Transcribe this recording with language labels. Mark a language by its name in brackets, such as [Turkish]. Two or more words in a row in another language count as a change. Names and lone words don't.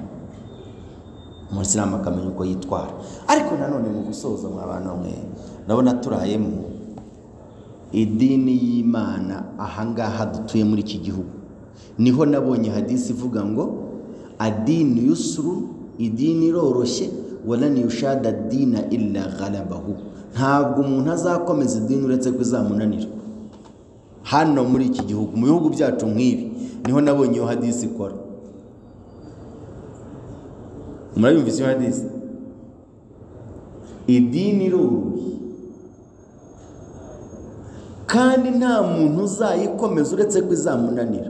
[Kinyarwanda] Umusilamu akamenya uko yitwara. Ariko nanone mu gusoza mw'abana mwe, ndabona turayemo idini y'Imana ahangaha dutuye muri iki gihugu. Niho nabonye hadisi ivuga ngo [Arabic] adini yusru, [Kinyarwanda] idini iroroshye, [Arabic] wala yushada dina illa ghalabahu. [Kinyarwanda] Ntabwo umuntu azakomeza idini uretse ko izamunanira. Hano muri iki gihugu, mu bihugu byacu nk'ibi, niho nabonye iyo hadisi ikora. Murayumvise iyo hadisi? Idini iroroshye kandi nta muntu uzayikomeza uretse ko izamunanira.